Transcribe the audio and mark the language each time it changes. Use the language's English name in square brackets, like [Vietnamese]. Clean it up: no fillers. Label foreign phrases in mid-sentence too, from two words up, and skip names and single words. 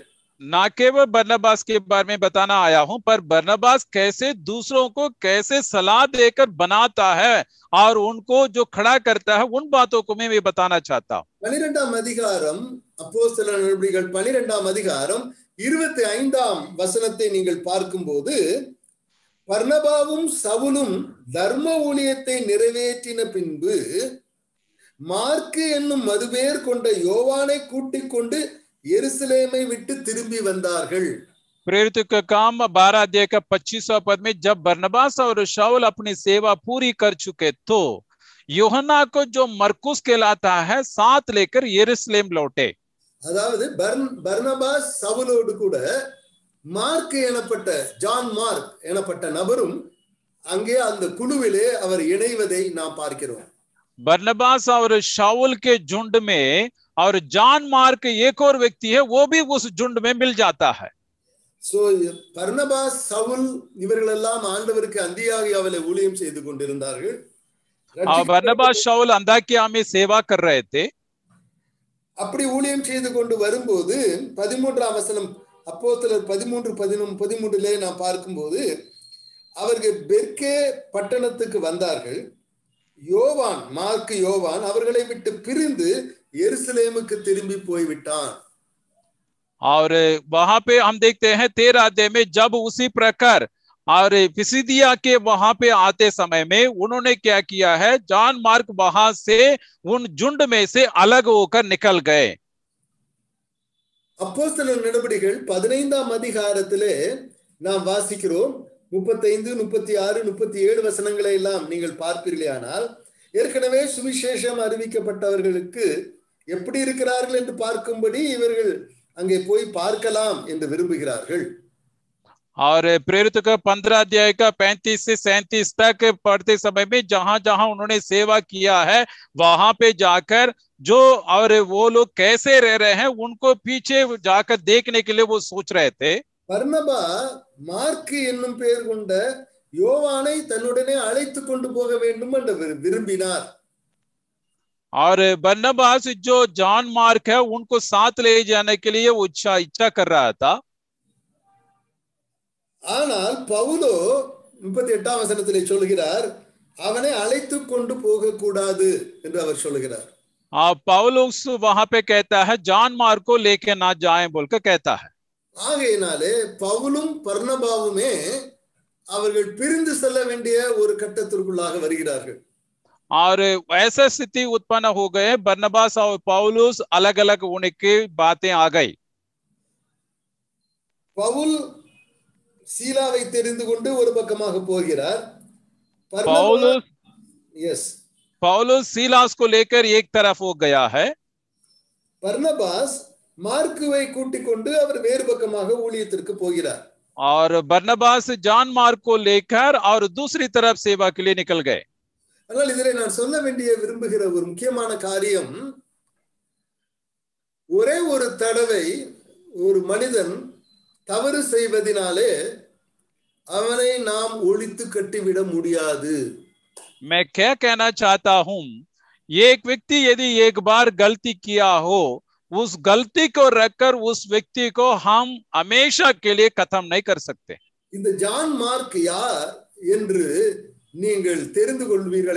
[Hindi] ना केवल बरनबास के बारे में बताना आया हूं, पर बरनबास कैसे दूसरों को कैसे सलाह देकर बनाता है और उनको जो खड़ा करता है उन बातों को मैं बताना चाहता हूं। [Tamil] 12ஆம் அதிகாரம் அப்போஸ்தலர் நடபடிகள் 12ஆம் அதிகாரம் 25ஆம் வசனத்தை நீங்கள் பார்க்கும்போது, பர்னபாவும் சவுலும் தர்ம ஊழியத்தை நிறைவேற்றின பின்பு மார்க்கு என்னும் மதுபேர் கொண்ட யோவானை கூட்டிக் கொண்டு यरूशलेम விட்டு திரும்பி வந்தார்கள். [Hindi] प्रेरित का काम 12 अध्याय का 25वां पद में, जब बरनबास और शाऊल अपनी सेवा पूरी कर चुके तो யோहन्ना को जो मरकुस कहलाता है साथ लेकर यरूशलेम लौटे। [Tamil] அதாவது பர்னபாஸ் சவுலோடு கூட மார்க் எனப்பட்ட ஜான் மார்க் எனப்பட்ட நபரும் அங்கே அந்த குழுவிலே அவர் இணைவதை நாம் பார்க்கிறோம். [Hindi] बरनबास और शाऊल के झुंड में और जॉन मार्क एक और व्यक्ति है, वो भी उस झुंड में मिल जाता है। [Tamil] சோ பர்னபாஸ் சவுல் இவர்கள் எல்லாம் ஆண்டவருக்கு அந்தியோகியாவிலே ஊழியம் செய்து கொண்டிருந்தார்கள். [Hindi] बरनबास शाऊल अंताकिया में सेवा कर रहे थे। [Tamil] அப்படி ஊழியம் செய்து கொண்டு வரும்போது 13ஆம் வசனம் அப்போஸ்தலர் 13:13 நாம் பார்க்கும்போது, அவர்கள் பெர்கே பட்டணத்துக்கு வந்தார்கள். யோவான் மார்க் யோவான் அவர்களை விட்டு பிரிந்து यरूशलेमुக்கு திரும்பி போய்விட்டான். [Hindi] और वहां पे हम देखते हैं 13 अध्याय में, जब उसी प्रकार और पिसिदिया के वहां पे आते समय में उन्होंने क्या किया है, जॉन मार्क वहां से उन झुंड में से अलग होकर निकल गए। [Tamil] அப்போஸ்தலர் நடபடிகள் 15ஆம் அதிகாரத்திலே நாம் வாசிக்கிறோம். 35, 36, 37 வசனங்களை எல்லாம் நீங்கள் பார்ப்பீர்களானால், ஏற்கனவே சுவிசேஷம் அறிவிக்கப்பட்டவர்களுக்கு எப்படி இருக்கிறார்கள் என்று பார்க்கும்படி இவர்கள் அங்கே போய் பார்க்கலாம் என்று விரும்புகிறார்கள். [Hindi] और प्रेरित का 15 अध्याय का 35 से 37 तक पढ़ते समय में जहां जहां उन्होंने सेवा किया है वहां पे जाकर जो और वो लोग कैसे रह रहे हैं उनको पीछे जाकर देखने के लिए वो सोच रहे थे। [Tamil] பர்னபா மார்க் என்னும் பெயர் கொண்ட யோவானை தன்னுடனே அழைத்து கொண்டு போக வேண்டும் என்று விரும்பினார். [Hindi] और बरनबास जो जॉन मार्क है उनको साथ ले जाने के लिए वो इच्छा कर रहा था। [Tamil] ஆனால் பவுலோ 38ஆம் வசனத்திலே சொல்கிறார், அவனை அழைத்து கொண்டு போக கூடாது என்று அவர் சொல்கிறார். [Hindi] पौलुस वहां पे कहता है जॉन मार्क को लेके ना जाएं बोलकर कहता है. [Tamil] ஆகையினாலே பவுலும் பர்னபாவுமே அவர்கள் பிரிந்து செல்ல வேண்டிய ஒரு கட்டத்திற்குள்ளாக வருகிறார்கள். [Hindi] और ऐसा स्थिति उत्पन्न हो गए, बरनबास और पौलुस अलग अलग होने की बातें आ गई. [Tamil] பவுல் சீலாவை தெரிந்து கொண்டு ஒரு பக்கமாக போகிறார். [Hindi] पौलुस सीलास को लेकर एक तरफ हो गया है. [Tamil] பர்னபாஸ் மார்க்குவை கூட்டிக் கொண்டு அவர் வேறு பக்கமாக ஊழியத்திற்கு போகிறார். [Hindi] और बरनबास जॉन मार्क को लेकर और दूसरी तरफ सेवा के लिए निकल गए. [Tamil] ஆனால் இதிலே நான் சொல்ல வேண்டிய விரும்புகிற ஒரு முக்கியமான காரியம், ஒரே ஒரு தடவை ஒரு மனிதன் தவறு செய்வதினாலே அவனை நாம் ஒழித்து கட்டிவிட முடியாது. [Hindi] मैं क्या कहना चाहता हूं, एक व्यक्ति यदि एक बार गलती किया हो, उस गलती को रखकर उस व्यक्ति को हम हमेशा के लिए खत्म नहीं कर सकते. [Tamil] இந்த ஜான் மார்க் யார் என்று நீங்கள் தெரிந்து கொள்வீர்கள்.